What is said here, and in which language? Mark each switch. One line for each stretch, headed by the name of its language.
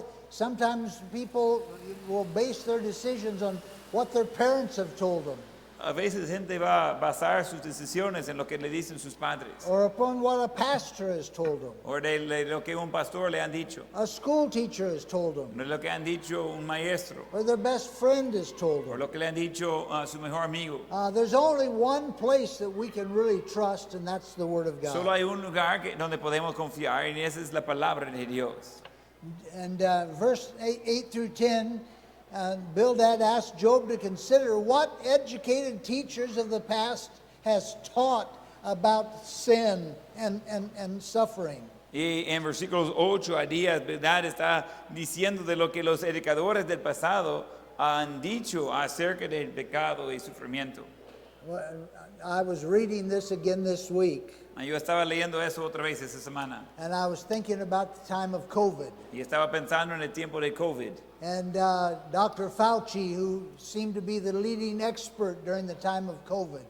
English: Sometimes people will base their decisions on what their parents have told them.
Spanish: A veces gente va a basar sus decisiones en lo que le dicen sus padres
English: Or upon what a pastor has told them.
Spanish: o de lo que un pastor le han dicho,
English: A school teacher has told them.
Spanish: de lo que han dicho un maestro,
English: Or their best friend has told
Spanish: o
English: them.
Spanish: lo que le han dicho a su mejor amigo.
English: There's only one place that we can really trust, and that's the Word of
Spanish: Solo
English: God.
Spanish: hay un lugar donde podemos confiar y esa es la palabra de Dios.
English: And verse 8 through 10, Bildad asked Job to consider what educated teachers of the past has taught about sin and suffering.
Spanish: Y en versículos 8 a 10, ¿verdad? Está diciendo de lo que los educadores del pasado han dicho acerca del pecado y sufrimiento.
English: Well, I was reading this again this week,
Spanish: Yo estaba leyendo eso otra vez esta semana
English: and I was thinking about the time of COVID.
Spanish: y estaba pensando en el tiempo de COVID.
English: And Dr. Fauci, who seemed to be the leading expert during the time of COVID,